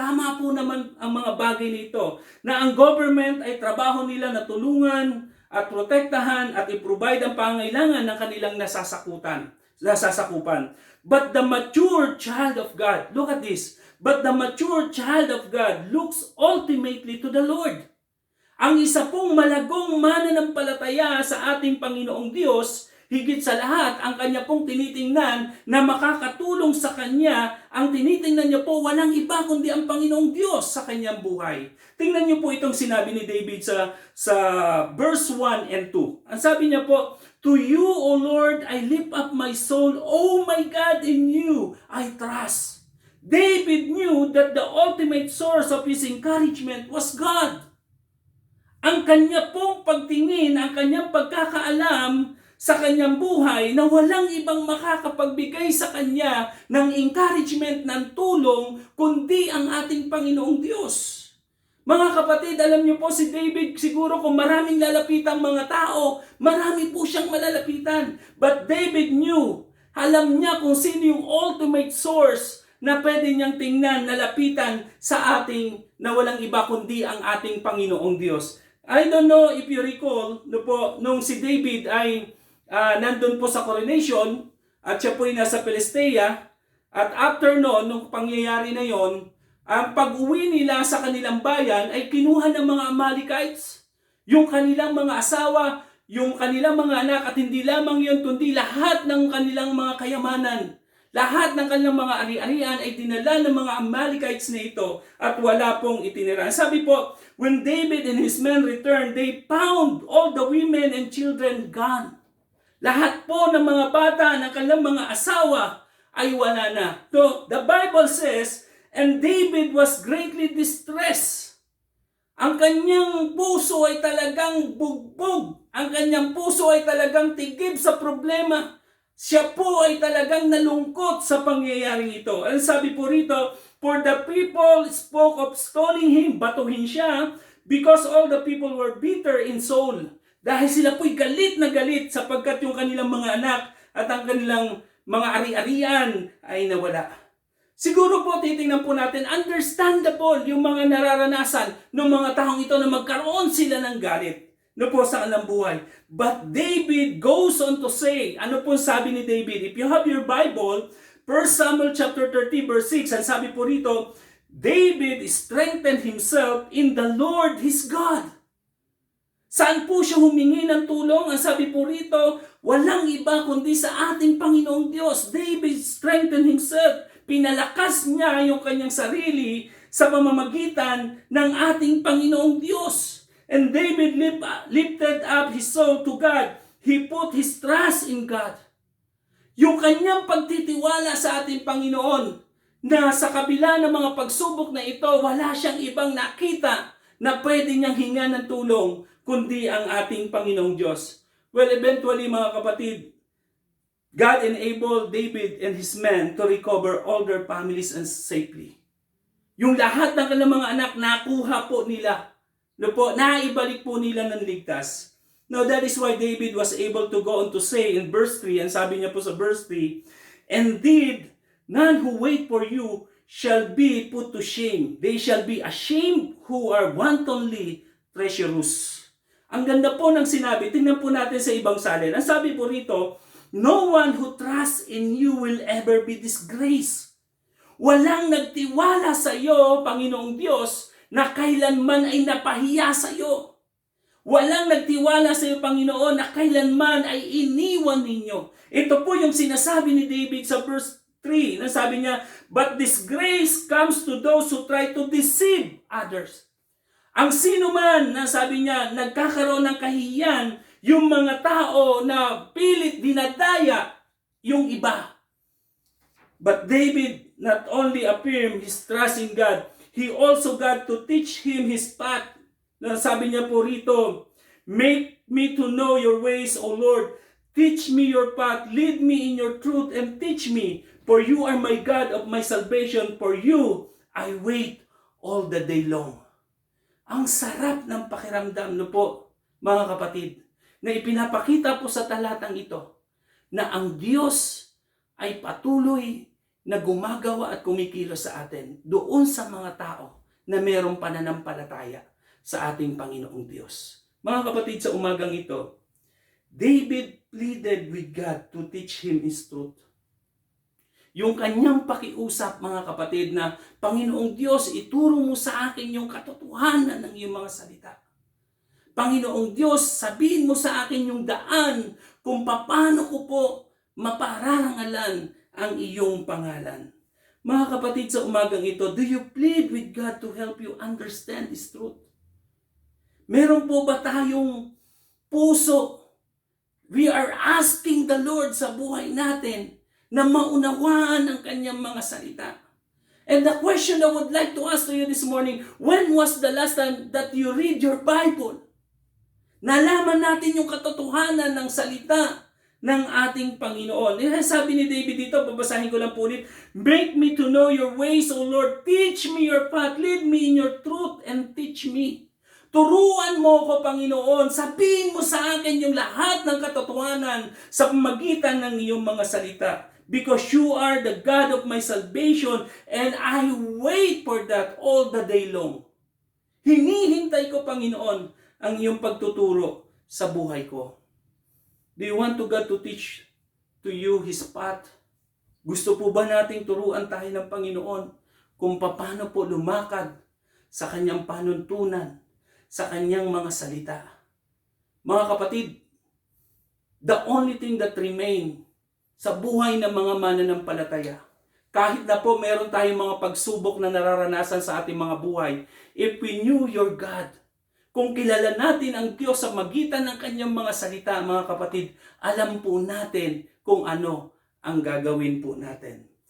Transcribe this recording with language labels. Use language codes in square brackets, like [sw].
[tl] Tama po naman ang mga bagay nito na ang government ay trabaho nila na tulungan at protektahan at i-provide ang pangangailangan ng kanilang nasasakupan. [en] But the mature child of God, look at this, but the mature child of God looks ultimately to the Lord. [tl] Ang isa pong malagong mananampalataya sa ating Panginoong Diyos, higit sa lahat, ang kanya pong tinitingnan na makakatulong sa kanya, ang tinitingnan niya po walang iba kundi ang Panginoong Diyos sa kanyang buhay. Tingnan niyo po itong sinabi ni David sa verse 1 and 2. Ang sabi niya po, [en] to you, O Lord, I lift up my soul. Oh my God, in you I trust. David knew that the ultimate source of his encouragement was God. [tl] Ang kanya pong pagtingin, ang kanyang pagkakaalam sa kanyang buhay na walang ibang makakapagbigay sa kanya ng encouragement, ng tulong, kundi ang ating Panginoong Diyos. Mga kapatid, alam niyo po si David, siguro kung maraming lalapitan mga tao, marami po siyang malalapitan. [en] But David knew, [tl] alam niya kung sino yung ultimate source na pwede niyang tingnan, nalapitan sa ating, na walang iba kundi ang ating Panginoong Diyos. [en] I don't know if you recall, [tl] nung si David ay nandun po sa coronation at siya po ay nasa Pelistea, at after nung pangyayari na yon, ang pag-uwi nila sa kanilang bayan ay kinuha ng mga Amalekites, yung kanilang mga asawa, yung kanilang mga anak, at hindi lamang yun, kundi lahat ng kanilang mga kayamanan. Lahat ng kanilang mga ari-arian ay dinala ng mga Amalekites na ito at wala pong itinira. Sabi po, [en] when David and his men returned, they found all the women and children gone. [tl] Lahat po ng mga bata ng kanilang mga asawa ay wala na. [en] So, the Bible says, and David was greatly distressed. [tl] Ang kanyang puso ay talagang bugbog. Ang kanyang puso ay talagang tigib sa problema. Siya po ay talagang nalungkot sa pangyayaring ito. Ang sabi po rito, [en] for the people spoke of stoning him, [tl] batuhin siya, [en] because all the people were bitter in soul. [tl] Dahil sila po'y galit na galit sapagkat yung kanilang mga anak at ang kanilang mga ari-arian ay nawala. Siguro po titingnan po natin, understandable yung mga nararanasan ng mga taong ito na magkaroon sila ng galit po sa kanilang buhay. [en] But David goes on to say, [tl] ano po sabi ni David? [en] If you have your Bible, 1 Samuel chapter 30 verse 6, [tl] ang sabi po rito, [en] David strengthened himself in the Lord his God. [tl] Saan po siya humingi ng tulong? Ang sabi po rito, walang iba kundi sa ating Panginoong Diyos. [en] David strengthened himself. [tl] Pinalakas niya yung kanyang sarili sa pamamagitan ng ating Panginoong Diyos. [en] And David lifted up his soul to God. He put his trust in God. [tl] Yung kanyang pagtitiwala sa ating Panginoon na sa kabila ng mga pagsubok na ito, wala siyang ibang nakita na pwede niyang hinga ng tulong kundi ang ating Panginoong Diyos. [en] Well, eventually [tl] mga kapatid, [en] God enabled David and his men to recover all their families and safely. [tl] Yung lahat ng kanilang mga anak nakuha po nila. Naibalik po nila ng ligtas. [en] Now that is why David was able to go on to say in verse 3, and [tl] sabi niya po sa verse 3, [en] indeed, none who wait for you shall be put to shame. They shall be ashamed who are wantonly treacherous. [tl] Ang ganda po ng sinabi, tingnan po natin sa ibang salin. Ang sabi po rito, [en] no one who trusts in you will ever be disgraced. [tl] Walang nagtiwala sa iyo, Panginoong Diyos, na kailanman ay napahiya sa iyo. Walang nagtiwala sa iyo, Panginoon, na kailanman ay iniwan ninyo. Ito po yung sinasabi ni David sa verse 3. Nasabi niya, [en] but disgrace comes to those who try to deceive others. [tl] Ang sino man, nasabi niya, nagkakaroon ng kahihiyan, yung mga tao na pilit dinadaya yung iba. [en] But David not only affirmed his trust in God, he also got to teach him his path. [tl] Sabi niya po rito, [en] make me to know your ways, O Lord. Teach me your path. Lead me in your truth and teach me. For you are my God of my salvation. For you I wait all the day long. [tl] Ang sarap ng pakiramdam po, mga kapatid, na ipinapakita po sa talatang ito na ang Diyos ay patuloy na gumagawa at kumikilos sa atin doon sa mga tao na mayroong pananampalataya sa ating Panginoong Diyos. Mga kapatid, sa umagang ito, [en] David pleaded with God to teach him his truth. [tl] Yung kanyang pakiusap, mga kapatid, na Panginoong Diyos, ituro mo sa akin yung katotohanan ng iyong mga salita. Panginoong Diyos, sabihin mo sa akin yung daan kung paano ko po mapararangalan ang iyong pangalan. Mga kapatid, sa umagang ito, [en] do you plead with God to help you understand this truth? [tl] Meron po ba tayong puso? [en] We are asking the Lord [tl] sa buhay natin na maunawaan ang kanyang mga salita. [en] And the question I would like to ask to you this morning, when was the last time that you read your Bible? [tl] Nalaman natin yung katotohanan ng salita ng ating Panginoon. Sabi ni David dito, babasahin ko lang po ulit, [en] make me to know your ways, O Lord. Teach me your path. Lead me in your truth and teach me. [tl] Turuan mo ko, Panginoon. Sabihin mo sa akin yung lahat ng katotohanan sa pamagitan ng iyong mga salita. [en] Because you are the God of my salvation and I wait for that all the day long. [tl] Hinihintay ko, Panginoon, ang iyong pagtuturo sa buhay ko. [en] Do you want to God to teach to you His path? [tl] Gusto po ba nating turuan tayo ng Panginoon kung paano po lumakad sa kanyang panuntunan, sa kanyang mga salita? Mga kapatid, [en] the only thing that remain [tl] sa buhay ng mga mananampalataya. Kahit na po meron tayong mga pagsubok na nararanasan sa ating mga buhay, [en] if we knew your God, [tl] kung kilala natin ang Diyos sa magitan ng kanyang mga salita, mga kapatid, alam po natin kung ano ang gagawin po natin.